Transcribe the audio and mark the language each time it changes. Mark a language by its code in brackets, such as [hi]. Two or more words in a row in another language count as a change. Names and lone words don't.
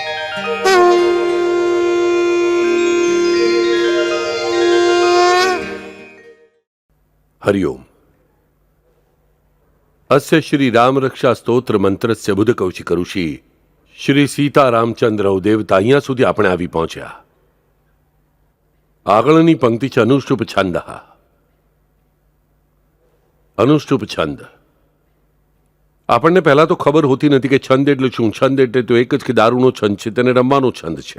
[sa] हरिओम। अस्य श्री राम रक्षा स्त्रोत्र मंत्रस्य बुध कौशिक ऋषि श्री सीता रामचंद्र देवता [gu] અહીંયા સુધી આપણે આવી પહોંચ્યા। આગળની પંક્તિ છે અનુષ્ટુપ છંદ। અનુષ્ટુપ છંદ આપણને પહેલા તો ખબર હોતી નથી કે છંદ એટલે શું। છંદ એટલે તો એક જ કે દારૂનો છંદ છે, તેને રમવાનો છંદ છે।